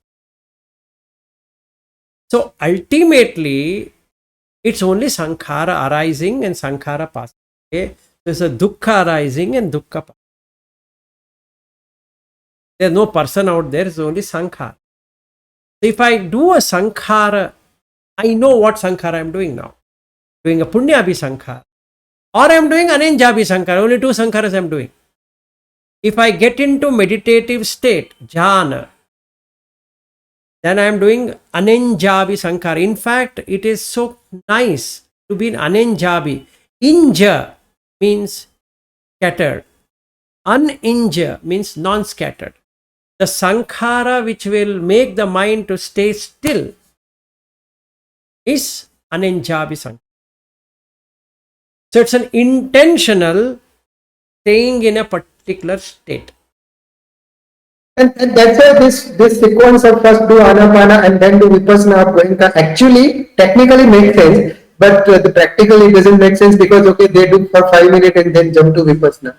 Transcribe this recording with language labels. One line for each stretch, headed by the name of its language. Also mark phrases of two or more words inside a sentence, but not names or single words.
English: So ultimately, it's only sankhara arising and sankhara passing. Okay? There's a dukkha arising and dukkha passing. There's no person out there, it's only sankhara. If I do a sankhara, I know what sankhara I am doing now. Doing a
Pali: punyabhi sankhara.
English: Or I am doing
Pali: anenjabhi sankhara.
English: Only two sankharas I am doing. If I get into meditative state, jhana, then I am doing
Pali: anenjabi sankhara.
English: In fact, it is so nice to be in anenjabi. Inja means scattered. Uninja means non-scattered. The sankhara which will make the mind to stay still is
Pali: anenjabi sankhara.
English: So it's an intentional staying in a particular state. And that's why this sequence of first do anapana and then do vipassana of Goenka actually technically makes sense, but the practically doesn't make sense because okay, they do for 5 minutes and then jump to vipassana.